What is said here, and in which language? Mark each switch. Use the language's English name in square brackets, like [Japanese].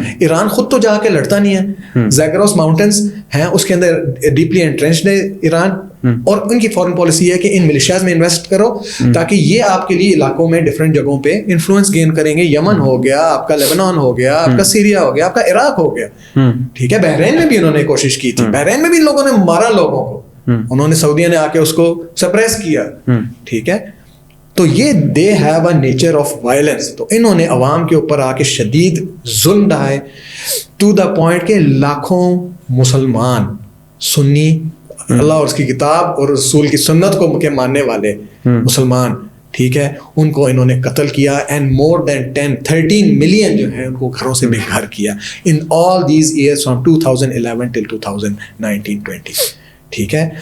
[Urdu] ایران خود تو جا کے لڑتا نہیں ہے, زیگروس ماؤنٹینز ہیں اس کے اندر [English] deeply entrenched [Urdu] ہے ایران, اور ان کی فورن پالیسی ہے کہ ان ملیشیاز میں انویسٹ کرو تاکہ یہ آپ کے لیے علاقوں میں ڈفرینٹ جگہوں پہ انفلوئنس گین کریں گے. یمن ہو گیا آپ کا, لیبنان ہو گیا آپ کا, سیریا ہو گیا آپ کا, عراق ہو گیا, ٹھیک ہے. بحرین میں بھی انہوں نے کوشش کی تھی, بحرین میں بھی ان لوگوں نے مارا لوگوں کو, انہوں نے سعودیہ نے آ کے اس کو سپریس کیا, ٹھیک ہے. تو یہ [English] They have a nature of violence. [Urdu] تو انہوں نے عوام کے اوپر آ کے شدید ظلم ڈھائے [English] to the point [Urdu] کہ لاکھوں مسلمان سنی اللہ اور اس کی کتاب اور رسول کی سنت کو کے ماننے والے مسلمان, ٹھیک ہے, ان کو انہوں نے قتل کیا. [English] and more than 13 million [Urdu] جو ہے ان کو گھروں سے بے گھر کیا [English] in all these years from 2011 till 2019-20, [Urdu] ٹھیک ہے.